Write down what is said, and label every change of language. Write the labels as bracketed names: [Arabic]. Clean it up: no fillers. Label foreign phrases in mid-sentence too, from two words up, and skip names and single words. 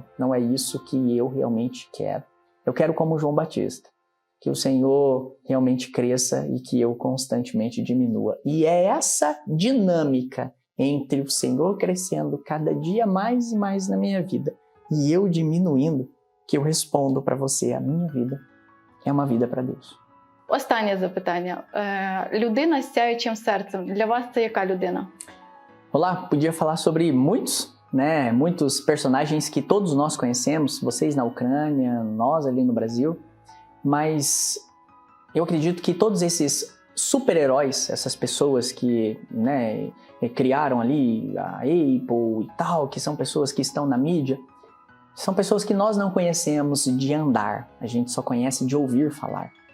[Portuguese] Não é isso que eu realmente quero. Eu quero como João Batista, que o Senhor realmente cresça e que eu constantemente diminua. E é essa dinâmica entre o Senhor crescendo cada dia mais e mais na minha vida e eu diminuindo que eu respondo para você, a minha vida é uma vida para Deus. [Ukrainian] Останнє запитання. Людина з сяючим серцем. Для вас це яка людина? [Portuguese] Olá, podia falar sobre muitos personagens que todos nós conhecemos, vocês na Ucrânia, nós ali no Brasil, mas eu acredito que todos esses super-heróis, essas pessoas que criaram ali a Apple e tal, que são pessoas que estão na mídia, são pessoas que nós não conhecemos de andar, a gente só conhece de ouvir falar.